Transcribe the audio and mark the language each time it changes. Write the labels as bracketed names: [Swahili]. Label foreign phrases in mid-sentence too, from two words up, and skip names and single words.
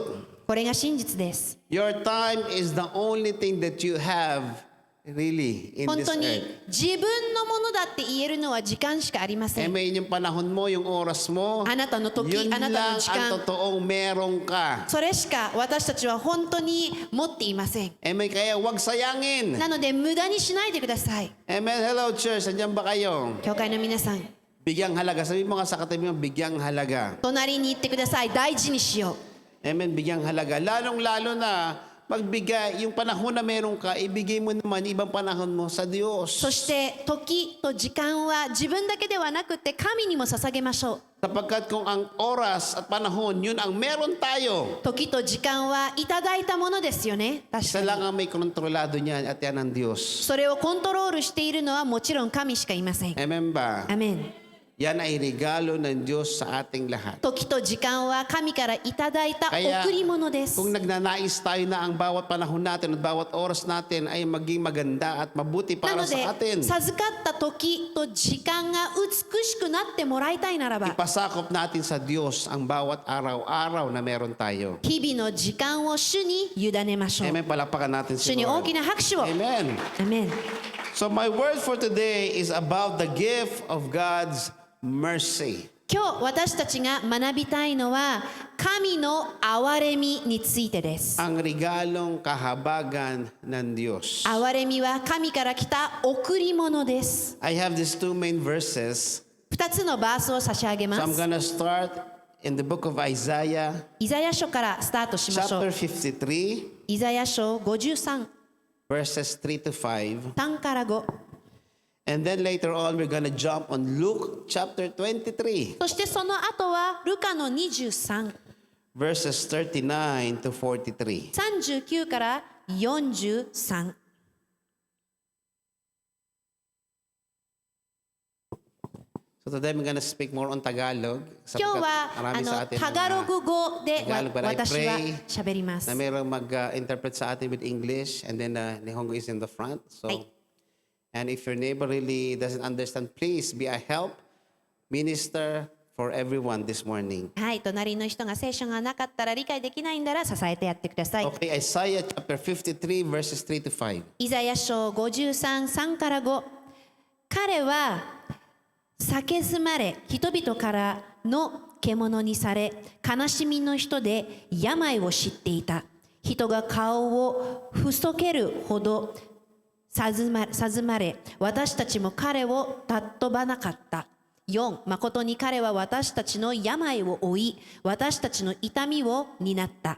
[Japanese] これが真実です。 [English] Your time is the only thing that you have really in [Japanese] 本 [English] this [Japanese] 当に [English] earth. [Japanese] 自分のものだって言えるのは時間しかありません。 [Filipino] Amen, yung panahon mo, yung oras mo, [Japanese] あなたの時、 [Filipino] yun [Japanese] あなた [Filipino] lang [Japanese] の時 [Filipino] ang [Japanese] 間、 [Filipino] totoong meron ka. [Japanese] それしか私たちは本当に持っていません。 [Filipino] Amen, kaya huwag sayangin. [Japanese] なので無駄にしないでください。 [Filipino] Amen, [English] hello church, [Filipino] andyan ba kayo? [Japanese] 教会の皆さん、 [Filipino] Bigyang halaga. Sabi mo nga sa katabi mo, bigyang halaga. [Japanese] 隣に行ってください。大事にしよう。 [Filipino] Amen, bigyang halaga. Lalong-lalo na magbigay, yung panahon na meron ka, ibigay mo naman ibang panahon mo sa Diyos. [Japanese] そして時と時間は自分だけではなくて神にも捧げましょう。 [Filipino] Sapagkat kung ang oras at panahon, yun ang meron tayo. [Japanese] 時と時間はいただいたものですよね。確 [Filipino] Isa [Japanese] か [Filipino] lang [Japanese] に。 [Filipino] ang may kontrolado niyan at yan ang Diyos. [Japanese] それをコントロールしているのはもちろん神しかいません。 [Filipino] Amen ba? [Japanese] アメン。 [Filipino] Yan ay regalo ng Diyos sa ating lahat. [Japanese] 時と時間は神からいただいた [Filipino] Kaya [Japanese] 贈り物です。 [Filipino] kung nagnanais tayo na ang bawat panahon natin at bawat oras natin ay maging maganda at mabuti [Japanese] な [Filipino] para [Japanese] ので [Filipino] sa atin, [Japanese] 授かった時と時間が美しくなってもらいたいならば [Filipino] ipasakop natin sa Diyos ang bawat araw-araw na meron tayo. [Japanese] 日々の時間を主に委ねましょう。 [Filipino] Amen. Palakpakan natin [Japanese] 主 [Filipino] si [Japanese] に大 [Filipino] Lord. [Japanese] きな拍手を。ア [Filipino] Amen. [Japanese] メン。 [English] So my word for today is about the gift of God's mercy. [Japanese] 今日私たちが学びたいのは神の憐れみについてです。 [Filipino] Ang regalong kahabagan ng Diyos. [Japanese] 憐れみは神から来た贈り物です。 [English] I have these two main verses. [Japanese] 2 つのバースを差し上げ [English] So [Japanese] ま [English] I'm [Japanese] す。 [English] gonna start in the book of Isaiah, [Japanese] イザヤ書からスタートしましょ [English] chapter [Japanese] う。 [English] 53, [Japanese] イザヤ書53、 [English] verses 3 to 5. [Japanese] 3 から5。 [English] And then later on, we're gonna jump on Luke chapter 23, [Japanese] そしてその後はルカの23、 [English] verses 39 to 43. [Japanese] 39 から43。 [English] So today, I'm gonna speak more on Tagalog. [Japanese] 今日 [Filipino] sapagkat [Japanese] は [Filipino] marami sa atin [Japanese] タガログ語で [English] Tagalog, but I [Japanese] 私は [English] pray [Japanese] 喋ります [Filipino] na。mayroong mag-interpret sa atin [English] with English, and then Nihongo is in the front. So, Ay. and if your neighbor really doesn't understand, please be a help, minister for everyone this morning. [Japanese] はい、隣の人が聖書がなかったら理解できないんだら支えてやってください。 [English] Okay, Isaiah chapter 53, verses 3 to 5. [Japanese] イザヤ書53、3から5。彼は蔑まれ、人々からの獣にされ、悲しみの人で病を知っていた。人が顔をふそけるほど授まれ、私たちも彼を尊ばなかった。4、誠に彼は私たちの病を負い、私たちの痛みを担った。